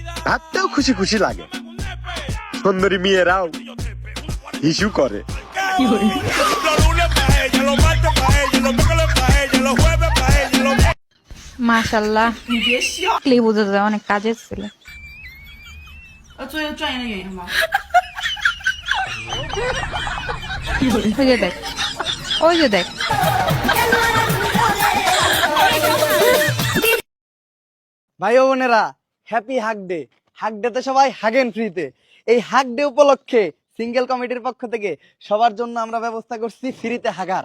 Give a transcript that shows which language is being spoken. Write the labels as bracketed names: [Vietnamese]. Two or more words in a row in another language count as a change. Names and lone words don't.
[Bangla] হাঁটতেও খুশি খুশি লাগে, সুন্দরী মেয়েরাও হিসু করে। মাশাআল্লাহ, ক্লি বোঝা যায় অনেক কাজের ছিল। [Chinese] 做一个专业的演员吗？ [Bangla] ওই যে দেখ, ওই যে দেখ। ভাই ও বোনেরা, [English] happy hug day. [Bangla] হাগ ডেতে সবাই হাগেন ফ্রিতে। এই [English] hug day [Bangla] উপলক্ষে সিঙ্গেল কমিটির পক্ষ থেকে সবার জন্য আমরা ব্যবস্থা করছি ফ্রিতে হাগার।